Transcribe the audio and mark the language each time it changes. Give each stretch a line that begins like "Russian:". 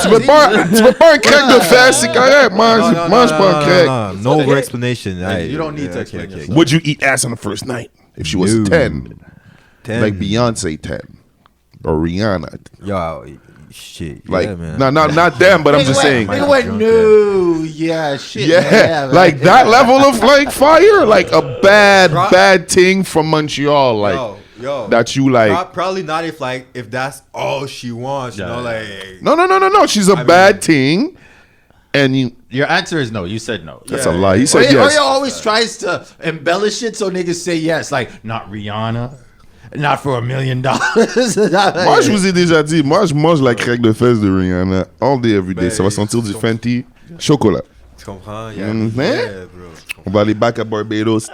French: Tu veux pas un crack de fesse, c'est correct. Mange pas un crack.
English: No over explanation. You don't need to explain yourself. Would you eat ass on the first night if she was No. 10? 10. Like Beyonce 10 or Rihanna? Yo, shit. Like, yeah, man. not them, but I'm just saying. Nigga went, no. Yeah, shit. Yeah, like that level of like fire, like a bad thing from Montreal, like Yo. that you like. Probably not if that's all she wants. You know, like. No. She's a bad thing, and you. Your answer is no. You said no. That's a lie. He said Oreo yes. always tries to embellish it so niggas say yes. Like, not Rihanna. Not for $1 million.
French: Moi, je vous ai déjà dit, moi, je mange la craque de fesses de Rihanna
English: all day, every day.
French: Ça va sentir du Fenty chocolat. Tu comprends?
English: Yeah, bro.
French: On va aller back à Barbados.